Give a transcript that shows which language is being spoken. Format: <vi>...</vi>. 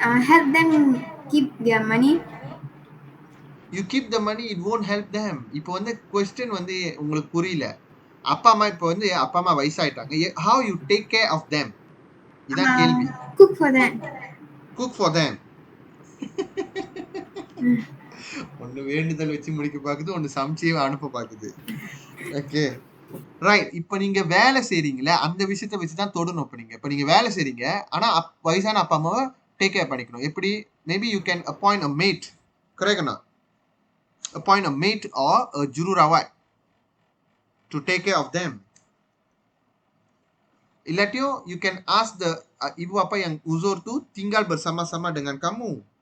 <en>Help them keep their money. You keep the money, it won't help them.</en> <ta>இப்போ வந்து question வந்து உங்களுக்கு புரியல. அப்பா அம்மா இப்போ வந்து அப்பா அம்மா வயசாயிட்டாங்க.</ta> <en>How you take care of them?</en> <ta>இதான் கேள்வி.</ta> <en>Cook for them. Cook for them.</en> <ta>ஒன்னு வேண்டுதல் வச்சு முடிக்க பாக்குது, ஒன்னு சமைச்சே அனுப்ப பாக்குது. Okay right. இப்போ நீங்க வேலை செய்றீங்களே, அந்த விஷயத்தை வச்சுதான் தொடணும். இப்ப நீங்க வேலை செய்றீங்க, ஆனா வயசான அப்பா அம்மாவை டேக் கேர் பண்ணிக்கணும்.</ta> <en>எப்படி? Maybe you can appoint a maid. கரெக்ட்னா? appoint a maid or a jururawat to take care of them.</en> <ms>Ilatio,</ms> <en>you can ask the</en> <ms>ibu apa yang uzur tu tinggal bersama-sama dengan kamu.</ms>